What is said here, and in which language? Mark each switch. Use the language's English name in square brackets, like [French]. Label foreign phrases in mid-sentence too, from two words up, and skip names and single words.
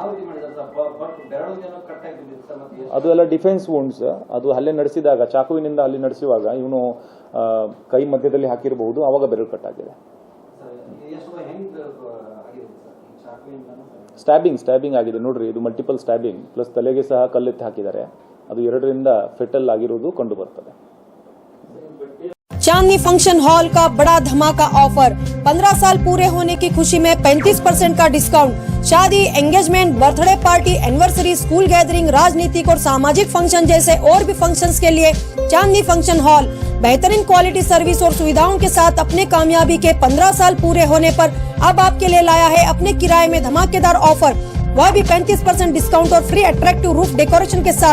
[Kannada] ಅದು ಎಲ್ಲ [English] defense wounds, [Kannada] ಅದು ಹಲ್ಲೆ ನಡೆಸಿದಾಗ, ಚಾಕುವಿನಿಂದ ಹಲ್ಲೆ ನಡೆಸುವಾಗ ಇವನು ಕೈ ಮಧ್ಯದಲ್ಲಿ ಹಾಕಿರಬಹುದು, ಅವಾಗ ಬೆರಳು ಕಟ್ಟಾಗಿದೆ. ಸ್ಟ್ಯಾಬಿಂಗ್ ಆಗಿದೆ ನೋಡ್ರಿ, ಇದು [English] multiple stabbing plus [Kannada] ತಲೆಗೆ ಸಹ ಕಲ್ಲೆತ್ತಿ ಹಾಕಿದ್ದಾರೆ. ಅದು 2ರಿಂದ ಫೆಟಲ್ ಆಗಿರೋದು ಕಂಡು ಬರ್ತದೆ. [Hindi] चांदनी फंक्शन हॉल का बड़ा धमाका ऑफर, 15 साल पूरे होने की खुशी में 35% का डिस्काउंट। शादी, [English] engagement, birthday party, anniversary, school gathering, [Hindi] राजनीतिक और सामाजिक फंक्शन जैसे और भी फंक्शंस के लिए चांदनी फंक्शन हॉल बेहतरीन [English] quality service [Hindi] और सुविधाओं के साथ अपने कामयाबी के 15 साल पूरे होने पर अब आपके लिए लाया है अपने किराए में धमाकेदार ऑफर, वह भी 35% डिस्काउंट और [English] free attractive roof decoration [Hindi] के साथ।